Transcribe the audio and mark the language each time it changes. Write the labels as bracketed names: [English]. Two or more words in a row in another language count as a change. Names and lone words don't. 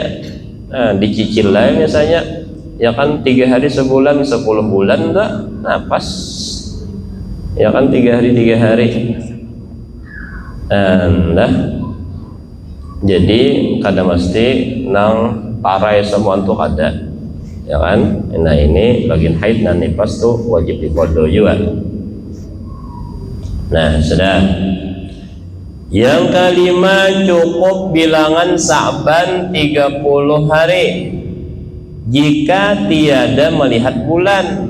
[Indonesian] Nah dicicil lah misalnya, ya kan, 3 hari sebulan 10 bulan tak, nah pas, ya kan, 3 hari 3 hari. Nah jadi kada mesti nang parai semua untuk ada, ya kan. Nah ini bagian haid dan nifas tuh wajib diqodo juga. Nah sudah. Yang kelima, cukup bilangan Sa'ban 30 hari jika tiada melihat bulan.